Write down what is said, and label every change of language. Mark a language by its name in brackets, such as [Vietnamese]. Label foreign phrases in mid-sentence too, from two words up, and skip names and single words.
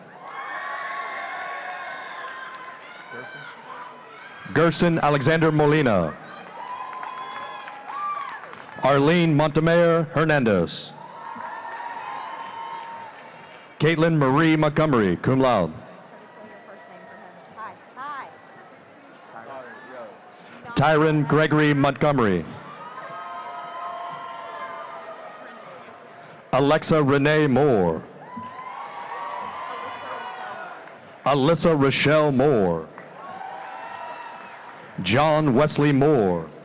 [English] Gerson Alexander Molina. Arlene Montemayor Hernandez. Caitlin Marie Montgomery, [Latin] cum laude. [English] Tyron Gregory Montgomery. Alexa Renee Moore. Alyssa Rochelle Moore. John Wesley Moore.